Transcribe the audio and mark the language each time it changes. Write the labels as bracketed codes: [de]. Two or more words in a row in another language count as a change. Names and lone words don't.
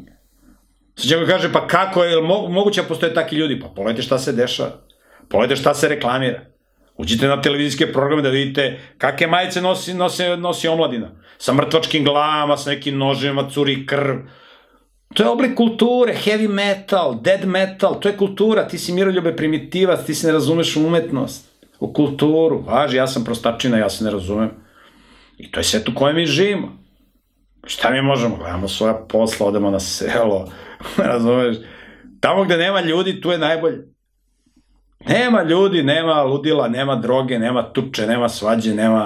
[sr] Sad će ga kaže, pa kako je moguće da postoje takvi ljudi? Pa pogledajte šta se dešava, pogledajte šta se reklamira. Uđite na televizijske programe da vidite kakve majice nosi omladina. Sa mrtvačkim glavama, sa nekim nožima, curi krv. To je oblik kulture, [en] heavy metal, dead metal, [sr] to je kultura, ti si miroljube primitivac, ti se ne razumeš u umetnost, u kulturu, važi, ja sam prostačina, ja se ne razumem. I to je svet u kojem mi živimo. Šta mi možemo? Gledamo svoja posla, odemo na selo, razumeš? Tamo gde nema ljudi, tu je najbolje. Nema ljudi, nema ludila, nema droge, nema tuče, nema svađe, nema...